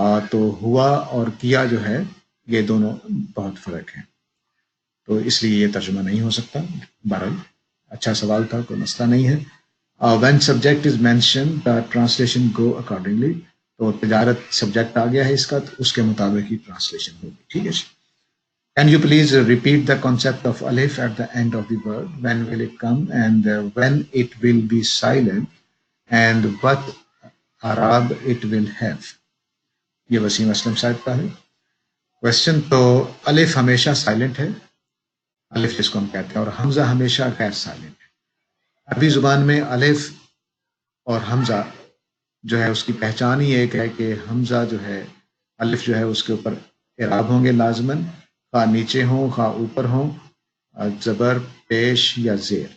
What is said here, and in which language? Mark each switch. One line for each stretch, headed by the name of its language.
Urdu: تو ہوا اور کیا جو ہے، یہ دونوں بہت فرق ہے، تو اس لیے یہ ترجمہ نہیں ہو سکتا. بہرحال اچھا سوال تھا، کوئی مسئلہ نہیں ہے.
English: when subject is mentioned the translation go accordingly،
Urdu: تو تجارت سبجیکٹ آ گیا ہے اس کا، تو اس کے مطابق ہی ٹرانسلیشن ہوگی. ٹھیک ہے جی؟
English: Can you please repeat the concept of alif at the end of the word? When will it come, and when it will be silent, and what Arab it will have؟
Urdu: یہ وسیم اسلم صاحب کا ہے question. تو الف ہمیشہ silent ہے، الف جس کو ہم کہتے ہیں، اور حمزہ ہمیشہ غیر سائلنٹ ہے. عربی زبان میں الف اور حمزہ جو ہے، اس کی پہچان ہی ایک ہے کہ حمزہ جو ہے، الف جو ہے اس کے اوپر اعراب ہوں گے لازماً، خواہ نیچے ہوں خواہ اوپر ہوں، زبر پیش یا زیر.